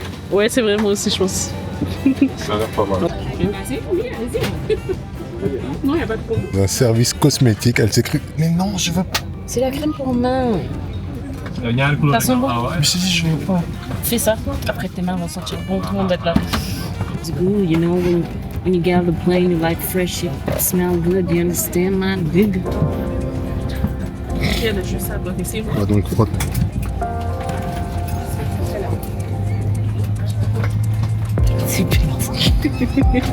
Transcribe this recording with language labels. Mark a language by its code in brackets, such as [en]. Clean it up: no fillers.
[fr] Ouais, c'est vrai, moi aussi, je pense. Ça a l'air pas mal. Vas-y, oui, allez-y. Non, il n'y a pas de problème. Un service cosmétique, elle s'est cru. Mais non, je veux pas. C'est la crème pour main. Il y a un couloir. Ça sent bon. Ah ouais. Mais je dis, je veux pas. Fais ça. Après, tes mains vont sentir bon. Tout le monde va être là. [en] It's good, you know, when you get on the plane, you like fresh, it smell good, you understand, man? Big. [fr] Il y a juste à bloquer, c'est On va donc frotter. super.